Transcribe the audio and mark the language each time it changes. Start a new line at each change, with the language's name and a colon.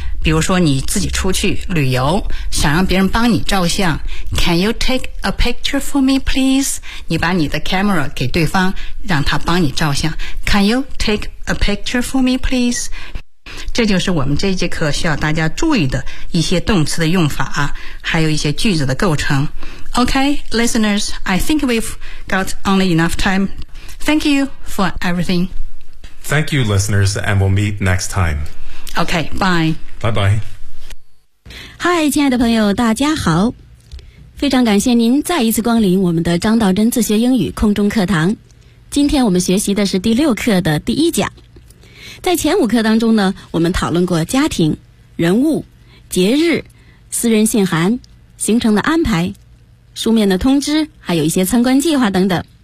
Chinese: 比如说你自己出去旅游想让别人帮你照相，
English: Can you take a picture for me please？
Chinese: 你把你的 camera 给对方让他帮你照相，
English: Can you take a picture for me please？
Chinese: 这就是我们这一节课需要大家注意的一些动词的用法，还有一些句子的构成。
English: OK, listeners, I think we've got only enough time. Thank you for everything. Thank you, listeners, and we'll meet next time. OK, bye. Bye-bye.
Chinese: Hi, 亲爱的朋友，大家好。非常感谢您再一次光临我们的张道真自学英语空中课堂。今天我们学习的是第六课的第一讲。在前五课当中呢，我们讨论过家庭、人物、节日、私人信函、行程的安排、书面的通知，还有一些参观计划等等。